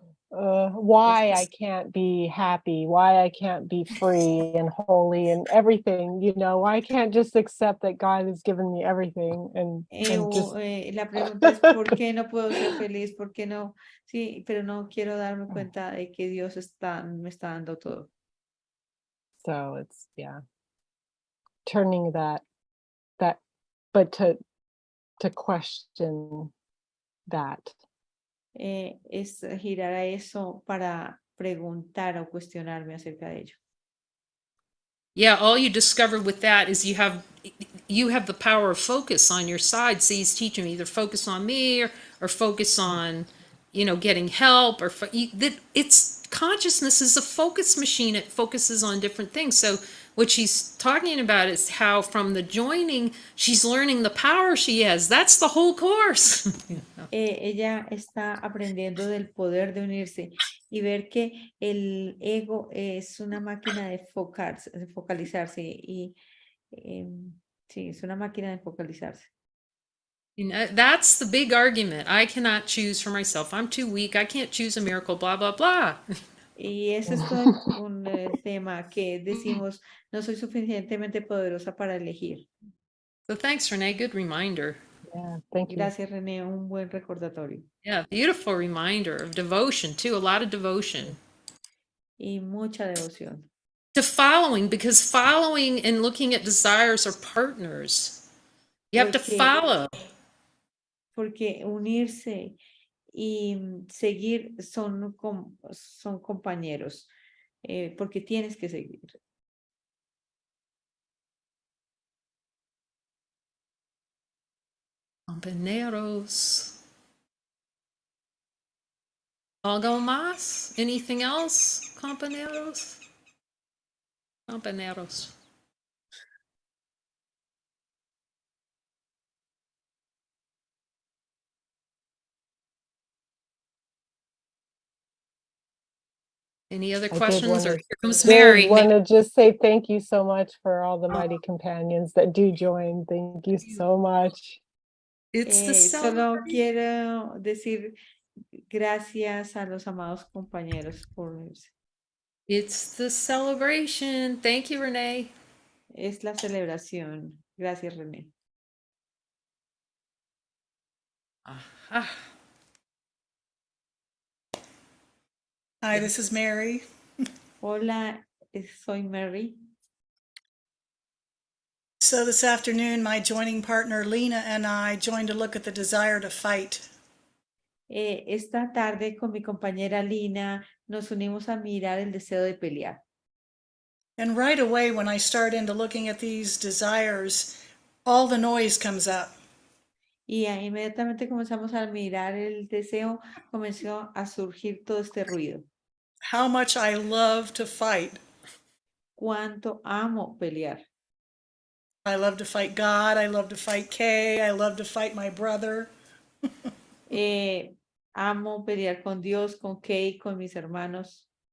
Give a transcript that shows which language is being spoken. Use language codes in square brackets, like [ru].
[en] Why I can't be happy, why I can't be free and holy and everything, why I can't just accept that God has given me everything and just [es] La pregunta es, ¿por qué no puedo ser feliz? ¿Por qué no? Sí, pero no quiero darme cuenta de que Dios me está dando todo. [en] so it's turning that but to question that. [es] Es girar a eso para preguntar o cuestionarme acerca de ello. [en] Yeah, all you discover with that is you have the power of focus on your side. See, he's teaching me either focus on me or focus on, getting help that it's consciousness is a focus machine. It focuses on different things. So what she's talking about is how from the joining, she's learning the power she has. That's the whole course. [es] Ella está aprendiendo del poder de unirse y ver que el ego es una máquina de focalizarse y sí, es una máquina de focalizarse. [en] That's the big argument. I cannot choose for myself. I'm too weak. I can't choose a miracle, blah, blah, blah. [es] Y ese es todo un tema que decimos, no soy suficientemente poderosa para elegir. [en] So thanks, Renee. Good reminder. Yeah, thank you. [es] Gracias, René, un buen recordatorio. [en] Yeah, beautiful reminder of devotion too, a lot of devotion. [es] Y mucha devoción. [en] To following, because following and looking at desires are partners. You have to follow. [es] Porque unirse y seguir son compañeros, porque tienes que seguir. Compañeros. ¿Algo más? [en] Anything else? [es] Compañeros? Compañeros. [en] Any other questions? Or here comes Mary. Want to just say thank you so much for all the mighty companions that do join. Thank you so much. It's the [es] Solo [en] celebration. [es] quiero decir gracias a los amados compañeros por unirse. [en] It's the celebration. Thank you, Renee. [es] Es la celebración. Gracias, René. Ah. [en] Hi, this is Mary. [es] Hola, soy Mary. [en] So this afternoon, my joining partner Lena and I joined to look at the desire to fight. [es] Esta tarde con mi compañera Lina nos unimos a mirar el deseo de pelear. [en] And right away, when I start into looking at these desires, all the noise comes up. [es] Y inmediatamente comenzamos a mirar el deseo, comenzó a surgir todo este ruido. [en] How much I love to fight. [es] Cuánto amo pelear. [en] I love to fight God. I love to fight Kay. I love to fight my brother. [es] Amo pelear con Dios, con Kay, con mis hermanos.